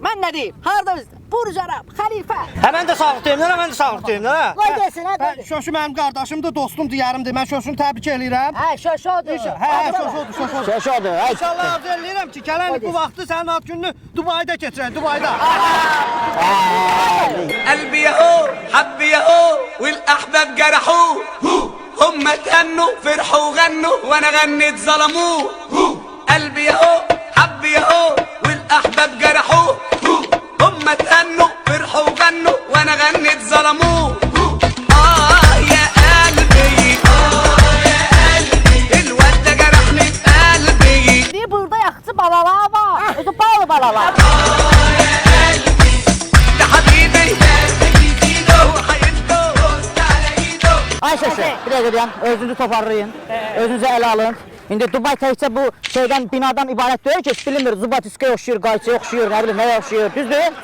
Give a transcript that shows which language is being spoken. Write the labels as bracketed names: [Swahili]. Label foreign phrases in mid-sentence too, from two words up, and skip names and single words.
[Azerbaijani] Mən nə deyim? Harada bizdə? Burc Ərəb, xəlifə. Mən də sağlıq deyim, Qoy desin, qoy. Şöşü mənim qardaşımdır, dostumdur, yarımdır. Mən Şöşünü təbrik eləyirəm. Şöşü odur. Şöşü odur. İnşallah arzu eləyirəm ki, gələn bu vaxtı sənin ad gününü Dubayda keçirək, Dubayda. [Arabic] قلبي يهو حب يهو والاحباب جرحوه هم تهنوا فرحوا وغنوا وانا غنيت ظلموه قلبي يهو حب يهو والاحباب جرحوه هم تهنوا فرحوا وغنوا وانا غنيت ظلموه يا قلبي الواد ده جرحني في قلبي [Azerbaijani] Bir burada yaxşı balalar var. Özü bağlı balalar. Ay şöşü, bir dəqiqə deyəm, özünüzü toparlayın, özünüzü ələ alın. İndi Dubay təkcə bu şeydən, binadan ibarət deyil ki, bilinmir, Zubatiskaya oxşuyur, Qayçıya oxşuyur, nə bilim, nəyə oxşuyur, düzdür?